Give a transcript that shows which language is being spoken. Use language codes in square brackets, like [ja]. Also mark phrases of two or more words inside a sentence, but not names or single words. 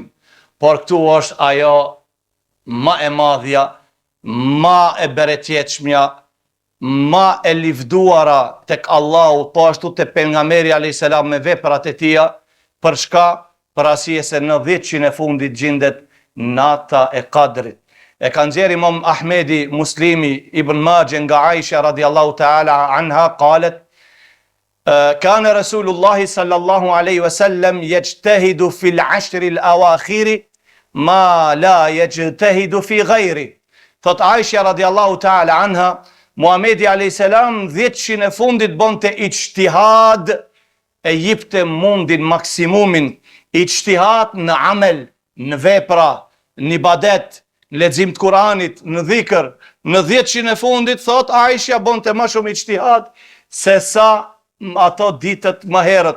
[sq] Por këtu është ajo më e madhja, më e bereqetshmja, më e livduara tek Allahu, po ashtu te pejgamberi [ar] عليه السلام [sq] me veprat e tija. Për shka? Për arsye se në 10 e fundit gjendet nata e Kadrit. E ka nxjerr Imam Ahmedi, [ar] Muslimi, Ibn Majah nga Aisha رضي الله تعالى عنها قالت كان رسول الله صلى الله عليه وسلم يجتهد في العشر الأواخر ما لا يجتهد في غيره. [sq] Thot Aisha [ar] رضي الله تعالى عنها, [sq] Muhamedi [ar] عليه السلام [sq] 10 e fundit bonte ijtihad, e jipte mundin maksimumin ijtihad në amel, në vepra, në ibadet, në lexim të Kuranit, në dhikr. Në 10 e fundit, thot Aisha, bonte më shumë ijtihad se sa ato ditët më herët.